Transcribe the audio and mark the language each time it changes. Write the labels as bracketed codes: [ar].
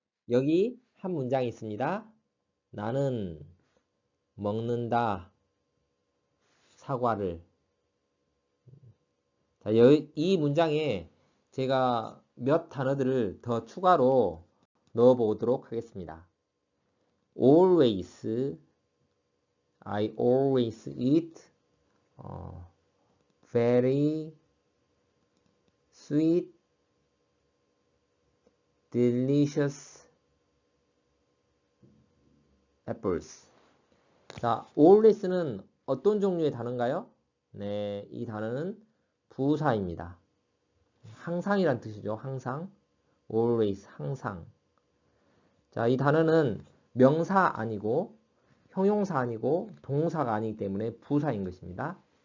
[ko] 여기 한 문장이 있습니다. 나는 먹는다 사과를. 자, 이 문장에 제가 몇 단어들을 더 추가로 넣어 보도록 하겠습니다. [en] always, I always eat very sweet, delicious apples. [ko] 자, always는 어떤 종류의 단어인가요? 네, 이 단어는 부사입니다. 항상이란 뜻이죠. 항상. always, 항상. 자, 이 단어는 명사 아니고 형용사 아니고 동사가 아니기 때문에 부사인 것입니다.